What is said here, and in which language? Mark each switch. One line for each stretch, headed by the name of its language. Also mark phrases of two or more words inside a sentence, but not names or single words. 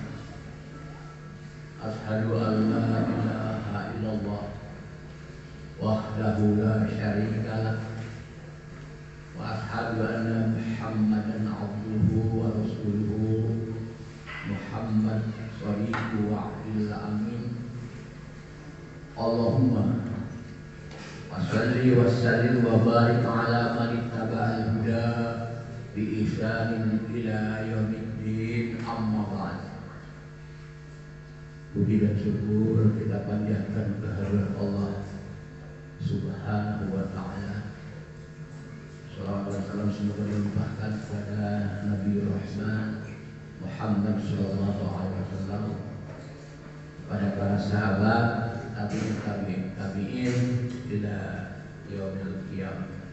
Arabic: أشهد أن لا إله إلا الله وحده لا شريك له. وأشهد أن محمدا عبده ورسوله. محمد صالح وأمين. اللهم صل وسلم وبارك على من اتبع الهدى بإحسان إلى يوم الدين أما بعد.
Indonesian: Puji dan syukur kita panjatkan kehadirat Allah
Arabic: سبحانه وتعالى.
Indonesian: Salawat dan salam semoga dilimpahkan kepada Nabi Rahman Muhammad
Arabic: صلى الله عليه وسلم,
Indonesian: kepada para sahabat,
Arabic: تابعين إلى يوم القيامة.